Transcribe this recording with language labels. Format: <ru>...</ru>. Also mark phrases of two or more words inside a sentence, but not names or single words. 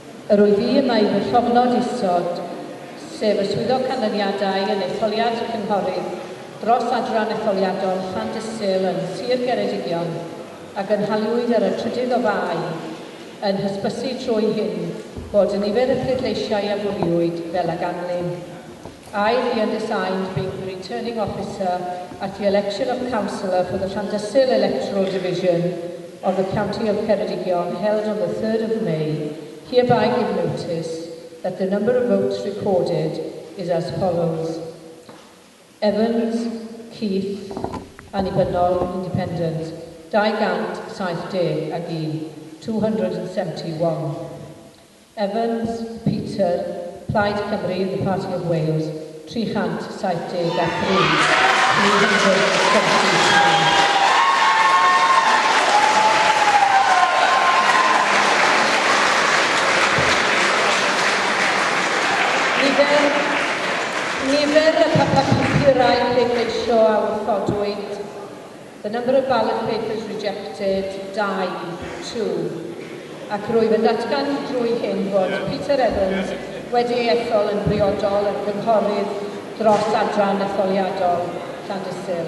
<cy>Yr wyf fi yma i fy llofnod isod, sef y swyddog canlyniadau yn etholiad cynghorydd dros adran etholiadol Llandysul yn Sir Ceredigion a gynhaliwyd ar y 3 o Fai yn hysbysu trwy hyn bod y nifer y pleidleisiau a fwriwyd fel ag anlyn.</cy> <en>I, the undersigned, being the returning officer at the election of councillor for the Llandysul electoral division of the county of Ceredigion held on the 3rd of May, hereby give notice that the number of votes recorded is as follows.</en> <cy>Evans, Keith, Annibynnol, Independent, 270 ag 271. Evans, Peter, Plaid Cymru,</cy> <en>the Party of Wales, 370 ag 373.</en> <cy>Nifer y papurau pleidleisio a wrthodwyd.</cy> <en>The number of ballot papers rejected, 2.</en> <cy>Ac rwyf yn datgan drwy hyn fod Peter Evans wedi ethol yn briodol yn gynghorydd dros adran etholiadol Llandysul.</cy>